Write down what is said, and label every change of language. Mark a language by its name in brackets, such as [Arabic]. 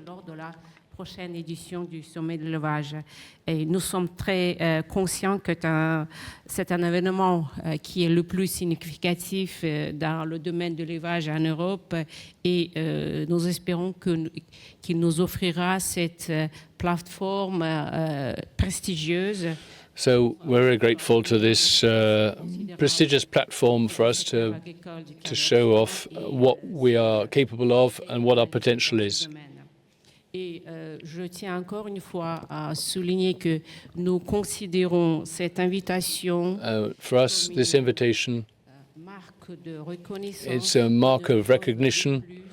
[French] Lors de la prochaine édition du Sommet de l'Élevage. Et nous sommes très conscients que c'est un événement qui est le plus significatif dans le domaine de l'élevage en Europe et nous espérons qu'il nous offrira cette plateforme prestigieuse. [English] So we're very grateful to this prestigious platform for us to show off what we are capable of and what our potential is. [French] Et je tiens encore une fois à souligner que nous considérons cette invitation [English] for us, this invitation, [French] marque de reconnaissance, [English] it's a mark of recognition,